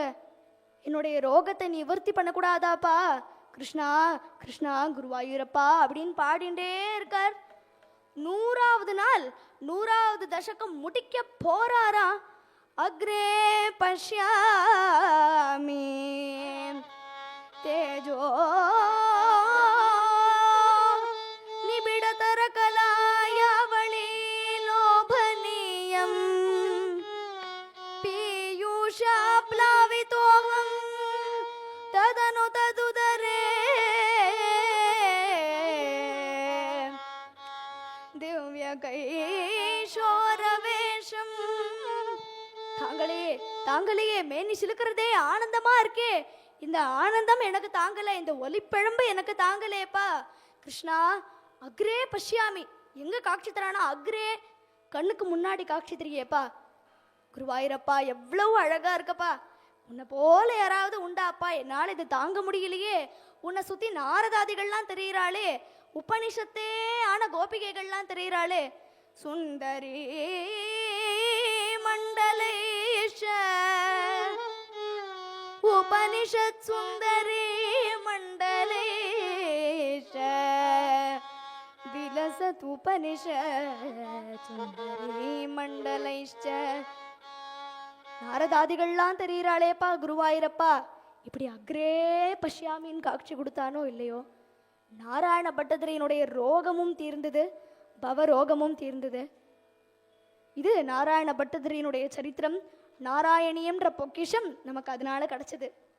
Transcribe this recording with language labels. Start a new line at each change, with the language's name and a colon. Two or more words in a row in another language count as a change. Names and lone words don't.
Tamil: என்னுடைய ரோகத்தை நிவர்த்தி பண்ணக்கூடாதாப்பா? கிருஷ்ணா கிருஷ்ணா குருவாயூரப்பா அப்படின்னு பாடிண்டே இருக்கார். 100வது நாள் 100வது தசகம் முடிக்க போறாரா.
Sanskrit: अग्रे पश्यामि तेजो निबिडतर कलायावळी लोभनीयं पीयूषा प्लावितोऽहं तदनु तदुदरे दिव्यकैशोरवेशं.
Tamil: தாங்களே தாங்களையே மேனி சிலுக்கிறதே ஆனந்தமா இருக்கே. இந்த ஆனந்தம் எனக்கு தாங்கல, இந்த ஒலிப்பிழம்பு எனக்கு தாங்கலேப்பா. கிருஷ்ணா
Sanskrit: अग्रे पश्यामि,
Tamil: எங்க காட்சி தரானா? அக்ரே கண்ணுக்கு முன்னாடி காட்சி தரியேப்பா. குருவாயூரப்பா எவ்வளவு அழகா இருக்கப்பா. உன்னை போல யாராவது உண்டாப்பா? என்னால் இது தாங்க முடியலையே. உன்னை சுத்தி நாரதாதிகள்லாம் தெரிகிறாளே, உபனிஷத்தே ஆன கோபிகைகள்லாம் தெரிகிறாளே.
Sanskrit: सुंदरी मंडलेश उपनिषत् सुंदरी मंडलेश विलसत् उपनिषत् सुंदरी मंडलेश.
Tamil: நாரதாதிகள்லாம் தெரிகிறாளேப்பா குருவாயிரப்பா. இப்படி
Sanskrit: अग्रे पश्यामिन्नु
Tamil: காட்சி கொடுத்தானோ இல்லையோ, நாராயண பட்டதிரையினுடைய ரோகமும் தீர்ந்தது, பவரோகமும் தீர்ந்தது. இது நாராயண பட்டதிரியினுடைய சரித்திரம். நாராயணியம்ன்ற பொக்கிஷம் நமக்கு அதனால கிடைச்சது.